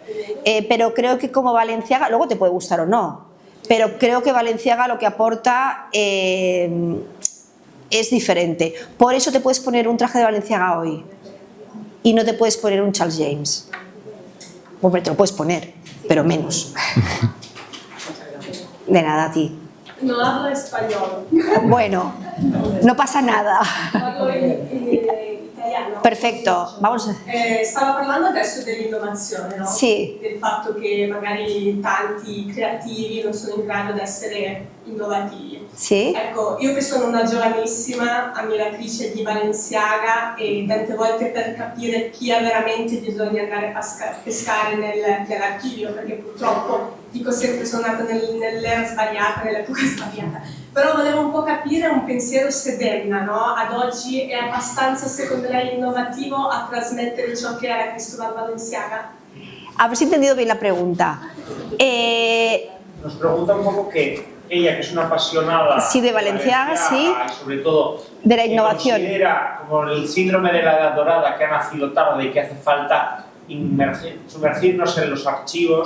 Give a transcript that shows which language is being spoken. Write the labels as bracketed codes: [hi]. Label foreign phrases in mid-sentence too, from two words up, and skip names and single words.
[es] Pero creo que como Balenciaga, luego te puede gustar o no, pero creo que Balenciaga lo que aporta es diferente. Por eso te puedes poner un traje de Balenciaga hoy y no te puedes poner un Charles James. Hombre, te lo puedes poner, pero menos. De nada, a ti. No hablo español. Bueno, no pasa nada. [it] Parlo in italiano. Perfetto, vamos. Stavo parlando adesso dell'innovazione, no? Sì. Del fatto che magari tanti creativi non sono in grado di essere innovativi. Sì. Ecco, io che sono una giovanissima ammiratrice di Balenciaga e tante volte per capire chi è veramente bisogna andare a pescare nell'archivio, perché purtroppo dico sempre sono nata nell'era sbagliata, nell'epoca sbagliata, però volevo un po' capire un pensiero Sedenna, no? Ad oggi è abbastanza, secondo lei, innovativo a trasmettere ciò che era Cristóbal Balenciaga? [es] A ver si he entendido bien la pregunta. Nos pregunta un poco que ella, que es una apasionada Sí, de Balenciaga, sí. y sobre todo De la innovación. Considera como el síndrome de la edad dorada, que ha nacido tarde y que hace falta sumergirnos en los archivos.